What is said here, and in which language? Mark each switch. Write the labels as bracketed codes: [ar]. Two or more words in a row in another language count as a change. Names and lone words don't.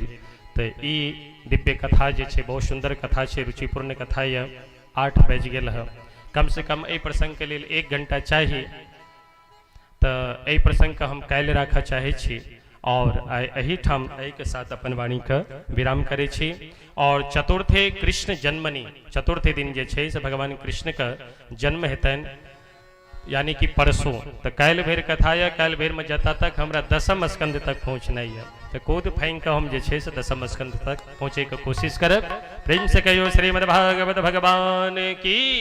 [mai] तो ई दिव्य कथा जे छे बहुत सुंदर कथा छे, रुचिपूर्ण कथा ये। 8 बज गेल है, कम से कम एहि प्रसंग के लिए 1 घंटा चाहिए। तो एहि प्रसंग का हम काल्हि राखऽ चाहे छी और एही ठाम एहि के साथ अपन वाणी के विराम करे छी। और [sa] चतुर्थे कृष्ण जन्मनी, [mai] चतुर्थे दिन जे छे से भगवान कृष्ण का जन्म हेतन, यानी कि परसों। तो काल्हि भर कथा है, काल्हि भर में जता तक हमरा 10म स्कंद तक पहुँचना है। तो कूद फाइन का हम जे छे से 10म स्कंद तक पहुँचे के कोशिश करब। प्रेम से कहियो श्रीमद् भागवत भगवान की।